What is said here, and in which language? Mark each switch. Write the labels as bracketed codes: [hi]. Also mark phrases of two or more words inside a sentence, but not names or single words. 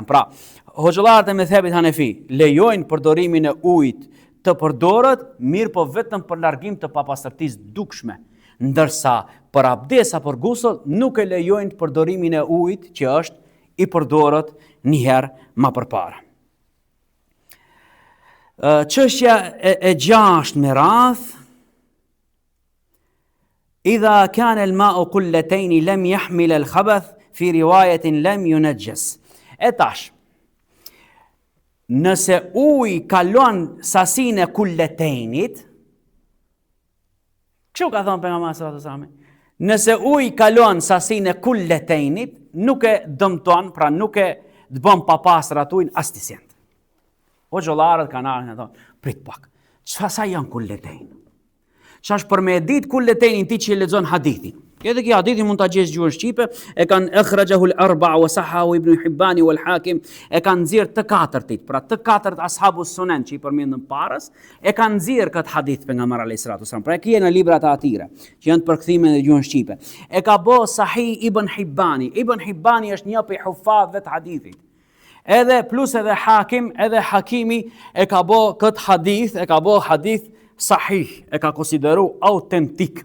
[sq] Pra, hoxhallarët e mezhebit Hanefi lejojnë përdorimin e ujit të përdoret, mirë po vetëm për largim të papastërtisë dukshme. Ndërsa për abdes apo për gusl nuk e lejojnë përdorimin e ujit që është i përdoret një herë më përpara. Çështja e gjashtë me radh, [ar] إذا كان الماء قلتين لم يحمل الخبث في رواية لم ينجس. [sq] E tash, nëse uji kalon sasinë e kulletejnit, kështu ka thënë pejgamberi [ar] صلى الله عليه وسلم, [sq] nëse uji kalon sasinë e kulletejnit, nuk e dëmton, pra nuk e të bën papastër atë ujin as ti sent. Hoxhallarët kanë ardhur e thonë, prit pak. Çfarë sa janë kulletejn? Ç'është për me ditë kulletejnin ti që lexon hadithin. Edhe kjo hadithi mund ta gjesh gjuhën shqipe, e kanë [ar] أخرجه الأربعة وصححه ابن حبان والحاكم, [sq] e kanë nxjerr të katërtit, pra të katërt [ar] أصحاب السنن [sq] që i përmendëm parës, e kanë nxjerr këtë hadith pejgamberi [ar] عليه الصلاة والسلام. [sq] Pra e kanë në librat e atyre, që janë të përkthime në gjuhën shqipe. E ka bë Sahih Ibn Hibbani. Ibn Hibbani është një prej hufadhëve të hadithit. Edhe plus edhe Hakim, edhe Hakimi e ka bë këtë hadith, e ka bë hadith sahih, e ka konsideru autentik.